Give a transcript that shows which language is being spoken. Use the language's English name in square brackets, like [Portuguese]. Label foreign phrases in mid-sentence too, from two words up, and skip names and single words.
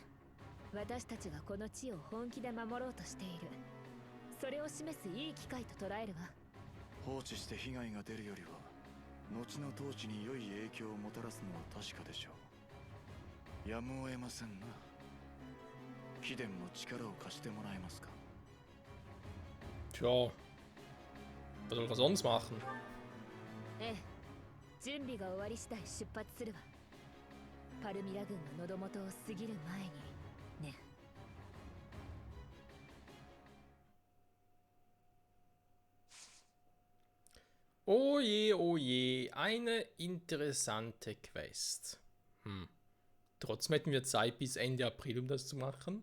[Japanese] 私たちがこの地を本気で守ろうとしている、それを示すいい機会と捉えるわ。放置して被害が出るよりは後の統治に良い影響をもたらすのは確かでしょう。やむを得ませんな。貴殿も力を貸してもらえますか。 [German] Tja, was soll man sonst machen? [Japanese] ええ、準備が終わり次第出発するわ。パルミラ軍の喉元を過ぎる前にね。 [German] Oh je, eine interessante Quest. Trotzdem hätten wir Zeit bis Ende April, um das zu machen.